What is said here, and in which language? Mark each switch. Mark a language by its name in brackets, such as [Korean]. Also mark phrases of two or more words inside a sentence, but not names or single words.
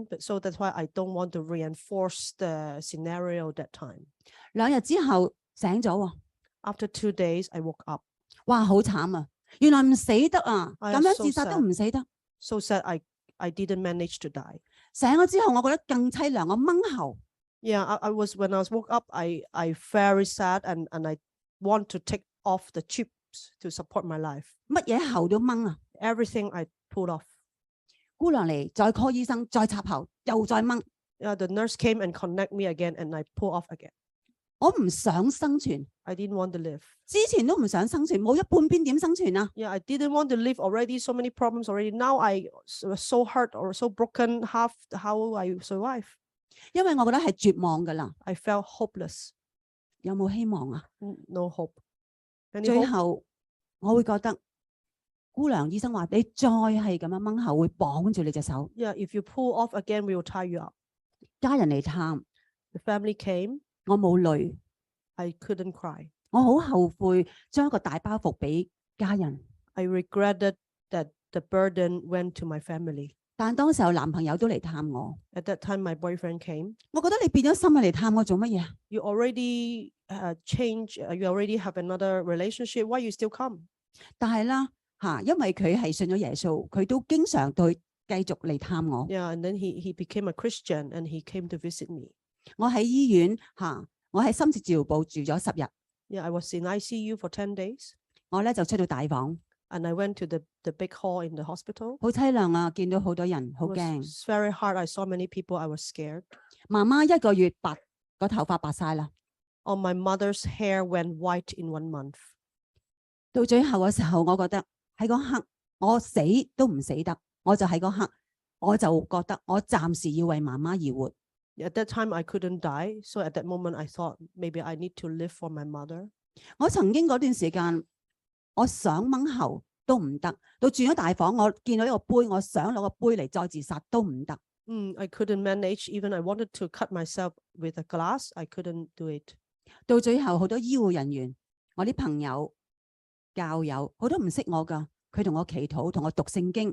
[English] But so that's why I don't want to reinforce the scenario that time. [Cantonese] 2 日之後醒咗喎。 [English] After 2 days, I woke up. [Cantonese] 哇，好慘啊！原來唔死得啊，咁樣自殺都唔死得。 [English] So sad, I didn't manage to die. [Cantonese] 醒咗之後，我覺得更凄涼，我掹喉。 [English] Yeah, when I woke up, I very sad, and I want to take off the tubes to support my life. [Cantonese] 乜嘢喉都掹啊 [English] ！Everything I pulled off. [Cantonese] 姑娘嚟，再 call 醫生，再插喉，又再掹。 [English] Yeah, the nurse came and connect me again, and I pull off again. [Cantonese] 我唔想生存。 [English] I didn't want to live. [Cantonese] 之前都唔想生存，冇咗半邊點生存啊 [English] Yeah, I didn't want to live already. So many problems already. Now I was so hurt or so broken. How I survive? [Cantonese] 因為我覺得係絕望㗎啦。 [English] I felt hopeless. [Cantonese] 有冇希望啊 [English] ？No hope. [Cantonese] 最後我會覺得姑娘醫生話你再係咁樣掹喉，會綁住你隻手。 [English] Yeah, if you pull off again, we will tie you up. [Cantonese] 家人嚟探 [English] The family came. [Cantonese] 我冇淚 [English] I couldn't cry. [Cantonese] 我好後悔將一個大包袱俾家人。 [English] I regretted that the burden went to my family. [Cantonese] 但當時候男朋友都嚟探我。 [English] At that time, my boyfriend came. [Cantonese] 我覺得你變咗心嚟探我做乜嘢 [English] You already changed. You already have another relationship. Why you still come? [Cantonese] 但係啦因為佢係信咗耶穌，佢都經常對繼續嚟探我。 [English] Yeah, and then he became a Christian and he came to visit me. [Cantonese] 我喺醫院我喺深切治療部住咗10日。 [English] Yeah, I was in ICU for 10 days. [Cantonese] 我咧就出到大房。 [English] And I went to the big hall in the hospital. [Cantonese] 好凄涼啊！見到好多人，好 [English] It [Cantonese] 驚。 [English] was very hard. I saw many people. I was scared. [Cantonese] 媽媽1個月個頭髮白晒啦。 [English] Oh, my mother's hair went white in 1 month. [Cantonese] 到最後嘅時候，我覺得喺嗰刻我死都唔死得，我就喺嗰刻我就覺得我暫時要為媽媽而活。 [English] At that time, I couldn't die. So at that moment, I thought maybe I need to live for my mother. [Cantonese] 我曾經嗰段時間，我想掹喉， 都唔得。到轉咗大房，我見到一個杯，我想攞個杯嚟再自殺都唔得。 [English] I couldn't manage. Even I wanted to cut myself with a glass. I couldn't do it. [Cantonese] 到最後好多醫護人員、我啲朋友、教友，好多唔識我㗎，佢同我祈禱，同我讀聖經。